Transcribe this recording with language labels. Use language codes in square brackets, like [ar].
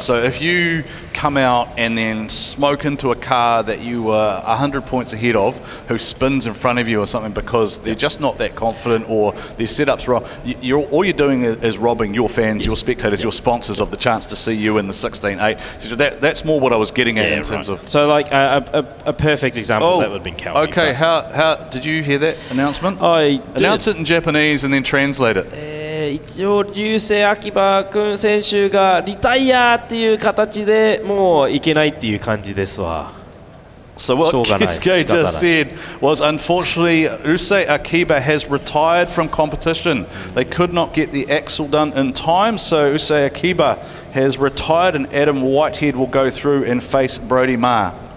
[en] So if you come out and then smoke into a car that you were 100 points ahead of, who spins in front of you or something because they're just not that confident or their setup's wrong, all you're doing is robbing your fans, your spectators, your sponsors of the chance to see you in the 16.8. So that's more what I was getting at in terms of... So like a perfect example, that would have been Calvi. Okay, how did you hear that announcement? I did. Announce it in Japanese and then translate it. [ja] 一応Ryusei Akiba君選手がリタイアっていう形でもういけないっていう感じですわ。 [en] So what Keisuke just said was, unfortunately, Ryusei Akiba has retired from competition. They could not get the axle done in time, so Ryusei Akiba has retired and Adam Whitehead will go through and face Brody Maher.